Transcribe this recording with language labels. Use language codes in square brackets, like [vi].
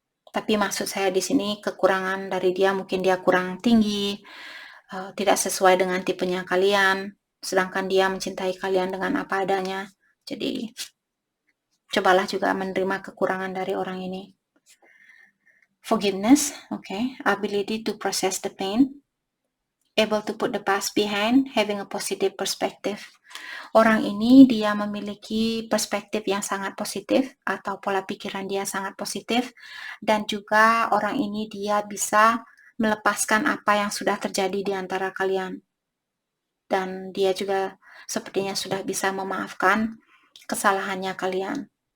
[id] Tapi maksud saya di sini kekurangan dari dia, mungkin dia kurang tinggi, tidak sesuai dengan tipenya kalian, sedangkan dia mencintai kalian dengan apa adanya. Jadi cobalah juga menerima kekurangan dari orang ini. [en] Forgiveness, okay. Ability to process the pain, able to put the past behind, having a positive perspective. [id] Orang ini dia memiliki perspektif yang sangat positif atau pola pikiran dia sangat positif, dan juga orang ini dia bisa melepaskan apa yang sudah terjadi di antara kalian. Dan dia juga sepertinya sudah bisa memaafkan kesalahannya kalian.